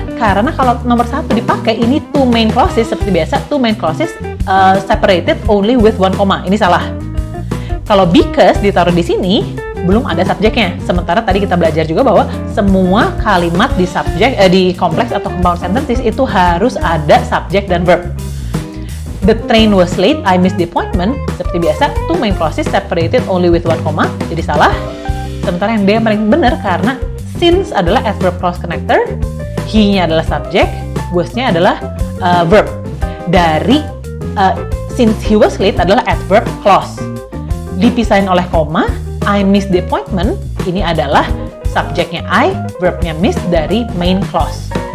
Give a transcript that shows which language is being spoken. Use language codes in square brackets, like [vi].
[id] Karena kalau nomor 1 dipakai, ini [en] two main clauses, seperti biasa, two main clauses separated only with one comma. [id] Ini salah. Kalau because ditaruh di sini, belum ada subjeknya. Sementara tadi kita belajar juga bahwa semua kalimat di di complex atau compound sentences itu harus ada subjek dan verb. [en] The train was late, I missed the appointment. [id] Seperti biasa, [en] two main clauses separated only with one comma. [id] Jadi salah. Sementara yang D yang paling benar karena since adalah adverb clause connector, he-nya adalah subjek, was-nya adalah verb. Dari [en] since he was late [id] adalah adverb clause. Dipisahin oleh koma, [en] I missed the appointment, [id] ini adalah subjeknya I, verbnya miss dari main clause.